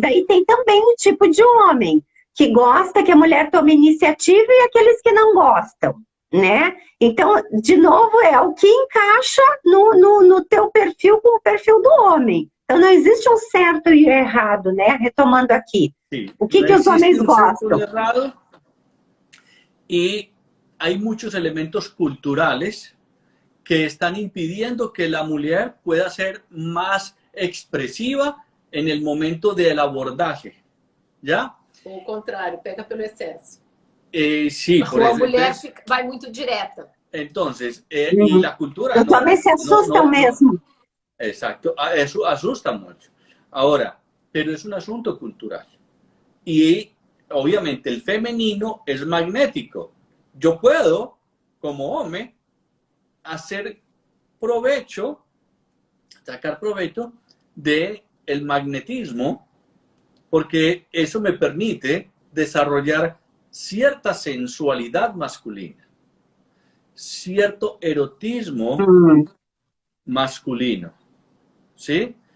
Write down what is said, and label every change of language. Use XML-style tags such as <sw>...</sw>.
<pt>Daí tem também um tipo de homem que gosta que a mulher tome iniciativa e aqueles que não gostam, né? Então, de novo, é o que encaixa no teu perfil com o perfil do homem. Então, não existe um certo e errado, né? Retomando aqui.</pt> <es>Sí,</es> <pt>o que os homens gostam?</pt> <es>Y hay muchos elementos culturales que están impidiendo que la mujer pueda ser más expresiva en el momento del abordaje, ¿ya?</es> <pt>O contrário, pega pelo excesso.</pt> <es>Sí, por</es> <pt>a</pt> <es>eso.</es> <pt>mulher vai muito direta.</pt> <es>Entonces, y la cultura... Los hombres se asustan mesmo. Exacto, eso asusta mucho. Ahora, pero es un asunto cultural. Y obviamente el femenino es magnético. Yo puedo, como hombre, hacer provecho, sacar provecho del magnetismo, porque eso me permite desarrollar cierta sensualidad masculina, cierto erotismo masculino, ¿sí?</es>